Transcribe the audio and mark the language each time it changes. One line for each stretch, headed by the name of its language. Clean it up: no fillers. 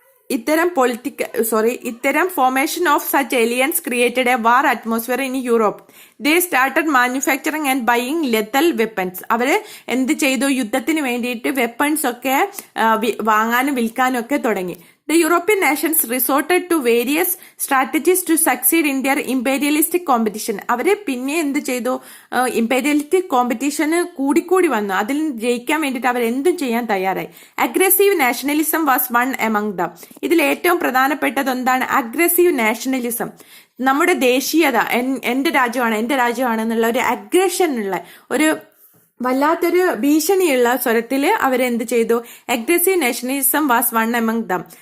English: ഇത്തരം formation of such aliens created a war atmosphere in Europe. They started manufacturing and buying lethal weapons.
Malayalam: അവര് എന്ത് ചെയ്തു, യുദ്ധത്തിന് വേണ്ടിയിട്ട് വെപ്പൺസ് ഒക്കെ വാങ്ങാനും വിൽക്കാനും ഒക്കെ തുടങ്ങി.
English: The European nations resorted to various strategies to succeed in their imperialistic competition.
Malayalam: അവരെ പിന്നെ എന്ത് ചെയ്തു, ഇംപീരിയലിസ്റ്റിക് കോമ്പറ്റീഷന് കൂടിക്കൂടി വന്നു. അതിൽ ജയിക്കാൻ വേണ്ടിയിട്ട് അവർ എന്തും ചെയ്യാൻ തയ്യാറായി.
English: Aggressive nationalism was one among them.
Malayalam: ഇതിൽ ഏറ്റവും പ്രധാനപ്പെട്ടത് എന്താണ്, അഗ്രസീവ് നാഷണലിസം. നമ്മുടെ ദേശീയത, എന്റെ രാജ്യമാണ് എന്നുള്ള ഒരു അഗ്രഷനുള്ള, ഒരു വല്ലാത്തൊരു ഭീഷണിയുള്ള സ്വരത്തില് അവരെന്ത് ചെയ്തു,
English: Aggressive nationalism was one among them.